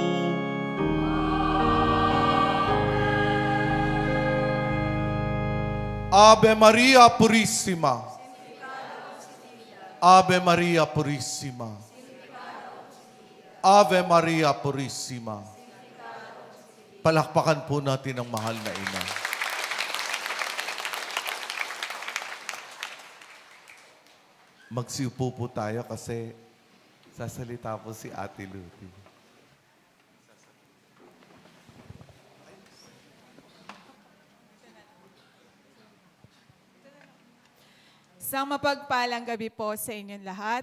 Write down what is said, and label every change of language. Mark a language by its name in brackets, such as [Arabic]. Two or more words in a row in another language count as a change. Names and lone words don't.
[Latin] Ave Maria Purissima. Ave Maria Purissima. Ave Maria Purissima. [Filipino] Palakpakan po natin ang mahal na ina. Magsiupo po tayo kasi sasalita po si Ate Luty. Isang mapagpalang gabi po sa inyong lahat.